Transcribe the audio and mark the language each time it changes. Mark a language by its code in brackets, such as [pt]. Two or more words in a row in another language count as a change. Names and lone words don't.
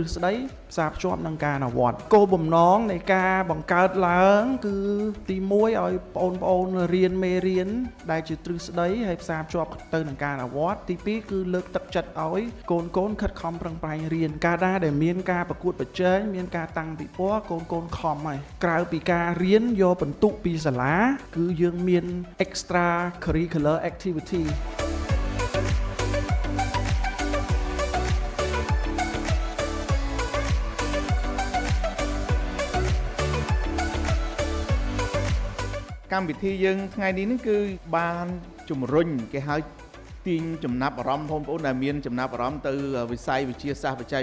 [km] ស្ដីផ្សារភ្ជាប់នឹងការអនុវត្តគោលបំណងនៃការបង្កើតឡើងគឺទី1ឲ្យបងប្អូនរៀនមេរៀនដែលជាទ្រឹស្ដីហើយផ្សារភ្ជាប់ទៅនឹងការអនុវត្តទី2គឺលើកទឹកចិត្តឲ្យកូនខិតខំប្រឹងប្រែងរៀនការដែលមានការប្រកួតប្រជែងមានការតាំងពិព័រណ៍កូនខំហើយក្រៅពីការរៀនយកបន្ទុកពីសាលាគឺយើងមាន [en] extra curricular activity [km] កម្មវិធីយើងថ្ងៃនេះគឺបានជំរុញគេហៅទាញចំណាប់អារម្មណ៍បងប្អូនដែលមានចំណាប់អារម្មណ៍ទៅវិស័យវិទ្យាសាស្ត្របច្ចេក